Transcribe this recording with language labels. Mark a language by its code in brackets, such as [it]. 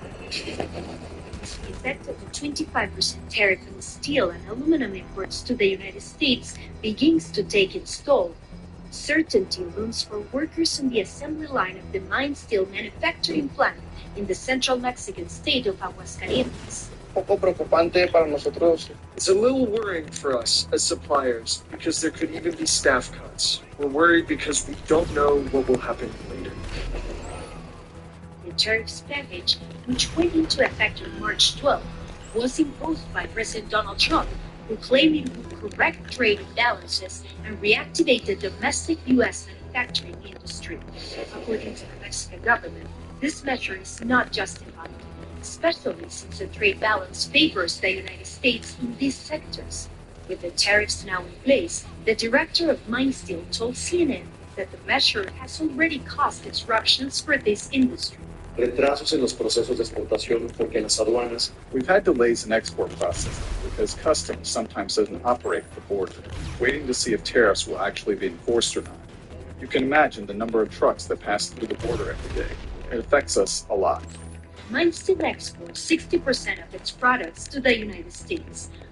[en] The effect of the 25% tariff on steel and aluminum imports to the United States begins to take its toll. Uncertainty looms for workers on the assembly line of the mine steel manufacturing plant in the central Mexican state of Aguascalientes. [es] Poco preocupante para nosotros. [en] It's a little worrying for us as suppliers because there could even be staff cuts. We're worried because we don't know what will happen later. The tariffs package, which went into effect on March 12, was imposed by President Donald Trump, who claimed it would correct trade imbalances and reactivate the domestic U.S. manufacturing industry. According to the Mexican government, this measure is not justified, especially since the trade balance favors the United States in these sectors. With the tariffs now in place, the director of Mine Steel told CNN that the measure has already caused disruptions for this industry. [es] Retrasos en los procesos de exportación porque en las aduanas. [en] We've had delays in export processing because customs sometimes doesn't operate at the border, waiting to see if tariffs will actually be enforced or not. You can imagine the number of trucks that pass through the border every day. It affects us a lot. Mine Steel exports 60% of its products to the United States.